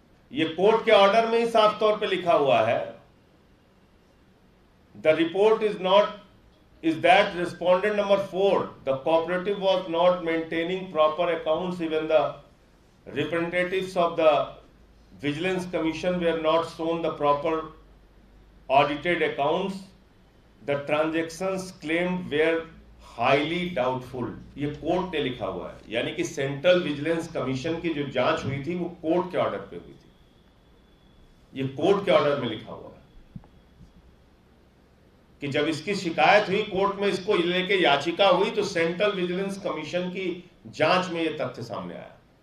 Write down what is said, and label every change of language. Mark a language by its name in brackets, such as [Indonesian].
[Hindi] ये कोर्ट के ऑर्डर में ही साफ तौर पे लिखा हुआ है, [English] The report is that respondent number 4, the cooperative was not maintaining proper accounts. Even the representatives of the Vigilance Commission were not shown the proper audited accounts. The transactions claimed were highly doubtful. [Hindi] ये court ने लिखा हुआ है, यानी कि central vigilance commission की जो जांच हुई थी वो कोर्ट के ऑर्डर पे हुई थी। ये कोर्ट के ऑर्डर में लिखा हुआ है कि जब इसकी शिकायत हुई कोर्ट में, इसको लेके याचिका हुई, तो सेंट्रल विजिलेंस कमीशन की जांच में यह तथ्य सामने आया,